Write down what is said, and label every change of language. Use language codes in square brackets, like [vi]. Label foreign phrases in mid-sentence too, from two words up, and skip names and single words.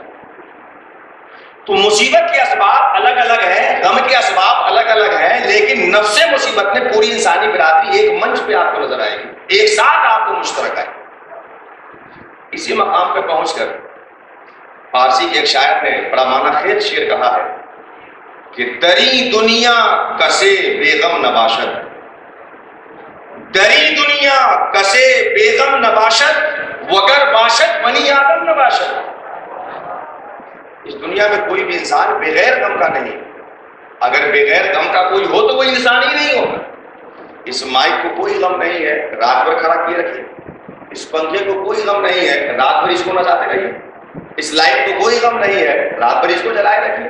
[ur] تو مصیبت کے اسباب الگ الگ ہیں، غم کے اسباب الگ الگ ہیں، لیکن نفس مصیبت میں پوری انسانی برادری ایک منچ پہ آپ کو نظر آئے گی، ایک ساتھ آپ کو مشترک ہے. اسی مقام پہ پہنچ کر فارسی کے ایک شاعر نے بڑا معنی خیز شعر کہا ہے کہ [fa] دری دنیا کسے بیغم نباشد، دری دنیا کسے بیغم نباشد وگر باشد بنی آدم نباشد. [ur] اس دنیا میں کوئی بھی انسان بغیر غم کا نہیں، اگر بغیر غم کا کوئی ہو تو وہ انسان ہی نہیں ہوگا. اس مائک کو کوئی غم نہیں ہے، رات بھر کھڑا کیے رکھیے. اس پنکھے کو کوئی غم نہیں ہے، رات بھر اس کو نچاتے رہیے. اس لائٹ کو کوئی غم نہیں ہے، رات بھر اس کو جلائے رکھیے.